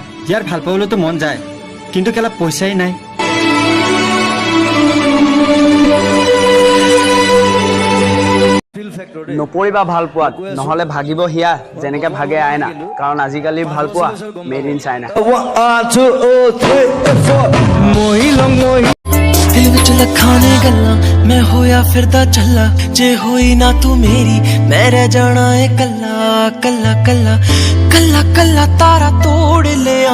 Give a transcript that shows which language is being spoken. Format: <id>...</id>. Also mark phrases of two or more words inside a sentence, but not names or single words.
<as>ইয়াৰ ভাল পাবলৈতো মন যায়, কিন্তু কেলা পইচাই নাই। নপৰিবা ভাল পোৱাত, নহ'লে ভাগিব হিয়া যেনেকে ভাগে আইনা, কাৰণ আজিকালি ভাল পোৱা</as> <en>made in China.</en> <pa>ਦਿਲ ਵਿਚ ਲਖਾਣੇ ਗੱਲਾਂ ਮੈਂ ਹੋਇਆ ਫਿਰਦਾ ਚੱਲਾ, ਜੇ ਹੋਈ ਨਾ ਤੂੰ ਮੇਰੀ ਮੈਂ ਰਹਿ ਜਾਣਾ ਹੈ ਕੱਲਾ ਕੱਲਾ ਕੱਲਾ ਕੱਲਾ ਕੱਲਾ ਤਾਰਾ ਤੋੜ ਲੇ</pa>